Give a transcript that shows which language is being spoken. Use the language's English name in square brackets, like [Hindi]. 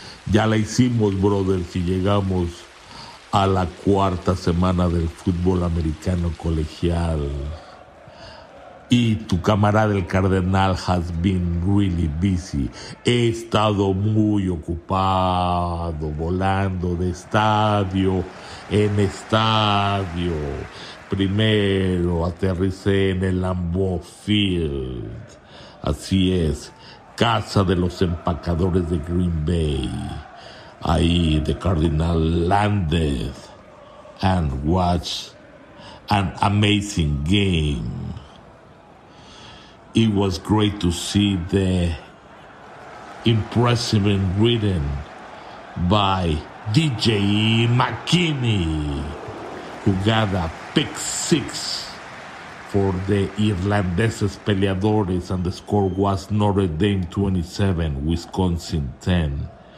[Spanish] Ya la hicimos, [English] brothers, [Spanish] y llegamos a la cuarta semana del fútbol americano colegial. Y tu camarada el Cardenal [English] has been really busy. [Spanish] He estado muy ocupado, volando de estadio en estadio. Primero aterricé en el Lambeau Field. Así es, casa de los empacadores de Green Bay. [English] Ahí the Cardinal landed and watched an amazing game. It was great to see the impressive and written by DJ McKinney, who got a pick six for the Irlandeses Peleadores, and the score was Notre Dame 27, Wisconsin 10.